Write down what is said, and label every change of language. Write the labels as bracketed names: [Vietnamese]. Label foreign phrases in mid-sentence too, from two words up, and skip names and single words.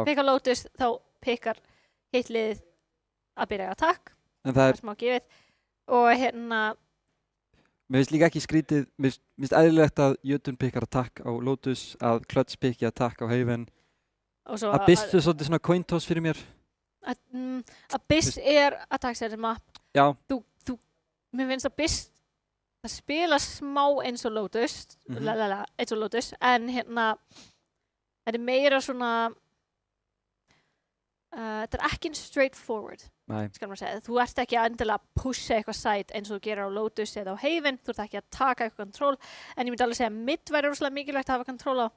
[Icelandic] þú pikkar Lotus, þá pikkar hitt liðið að byrja attack, En það er, smá gefið, og hérna, mér finnst líka ekki skrítið, mér finnst eðlilegt að Jötun pikkar attack á Lotus, að Clutch pikki attack á Haven. og svo Abyss er svolítið svona [English] coin toss [Icelandic] fyrir mér. Abyss er [English] attack setting map. [Icelandic] Já. Mér finnst Abyss það spila smá eins og Lotus, eins og Lotus, en hérna, þetta er meira svona, þetta er ekki straightforward, skal maður segja. Þú ert ekki að endilega pusha eitthvað site eins og þú gerir á Lotus eða á Haven, þú ert ekki að taka eitthvað kontról, en ég myndi alveg segja að mid væri rosalega mikilvægt að hafa kontról á.